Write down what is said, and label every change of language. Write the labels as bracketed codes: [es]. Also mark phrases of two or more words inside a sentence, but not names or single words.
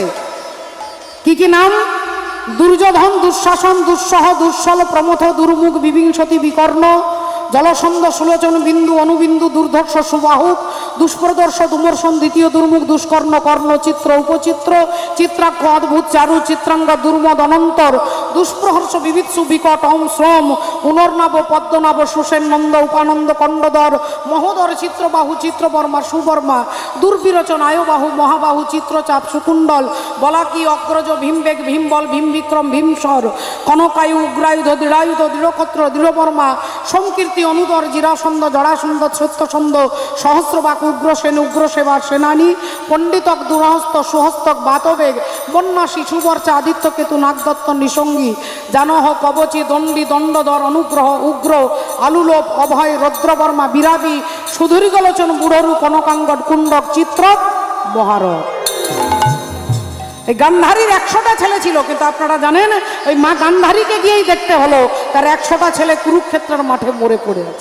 [bn] কি কি নাম? দুর্যোধন, দুঃশাসন, দুঃসহ, দুঃসল, প্রমথ, দুর্মুখ, বিবিংশতি, বিকর্ণ, জলসন্ধ সুলোচন বিন্দু অনুবিন্দু দুর্ধর্ষ সুবাহু দুষ্প্রদর্শ দুমর্শন দ্বিতীয় দুর্মুখ দুষ্কর্ণ কর্ণ চিত্র উপচিত্র চিত্রাক্ষ অদ্ভুত চারু চিত্রাঙ্গ দুর্মদ অনন্তর দুষ্প্রহর্ষ বিবিৎসু বিকট অম শ্রম পুনর্নব পদ্মনাভ সুসেন নন্দ উপানন্দ কণ্ডদর মহোদর চিত্রবাহু চিত্রবর্মা সুবর্মা দুর্বিরোচন আয়বাহু মহাবাহু চিত্রচাপ সুকুণ্ডল বলাকি অগ্রজ ভীমবেগ ভীমবল ভীমবিক্রম ভীমসর কনকায়ু উগ্রায়ুধ দৃঢ়ায়ুধ দৃঢ়ক্ষত্র দৃঢ়বর্মা সংকীর্তি অনুদর জিরাসন্দ জড়াসন্দ সত্যসন্দ সহস্রবাক উগ্রসেন উগ্রসেবা সেনানী পণ্ডিতক দুরহস্ত সুহস্তক বাতবেগ বন্যা শিশুবর্চা আদিত্যকেতু নাগদত্ত নিসঙ্গী জানহ কবচী দণ্ডী দণ্ডধর অনুগ্রহ উগ্র আলুলোপ অভয় রৌদ্রবর্মা বিরাবি সুধুরিগলোচন বুড়রু কনকাঙ্গড কুণ্ডক চিত্র মহারথ। এই গান্ধারীর 100টা ছেলে ছিল, কিন্তু আপনারা জানেন ওই মা গান্ধারীকে গিয়েই দেখতে হলো তার 100টা ছেলে কুরুক্ষেত্রের মাঠে মরে পড়ে আছে।